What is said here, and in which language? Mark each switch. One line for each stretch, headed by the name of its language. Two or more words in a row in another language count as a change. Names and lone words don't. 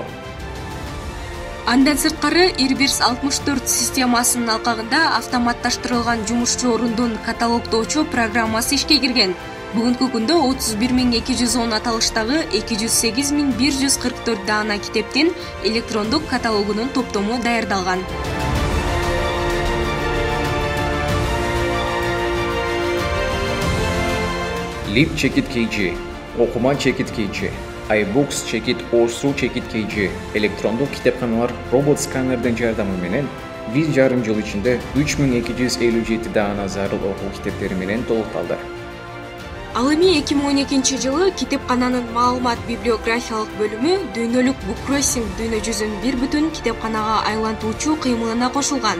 Kyrgyz: Андан сырткары IRBIS 64 системасынын алкагында автоматташтырылган жумушчу орундун каталогдоочу программасы ишке кирген. Бүгүнкү күндө 31210 аталыштагы 208144 даана китептин электрондук каталогунун топтому даярдалган. Lib Check It KG, Окума Check It KG, iBooks Check It Орсу Check It KG электрондук китепканалар робот сканердин жардамы менен 1,5 жыл ичинде 3257 даана зарыл окуу китептери менен толукталды. Ал эми 2012-жылы китепкананын маалымат библиографиялык бөлүмү дүйнөлүк буккроссинг дүйнө жүзүн бир бүтүн китепканага айлантуучу кыймылына кошулган.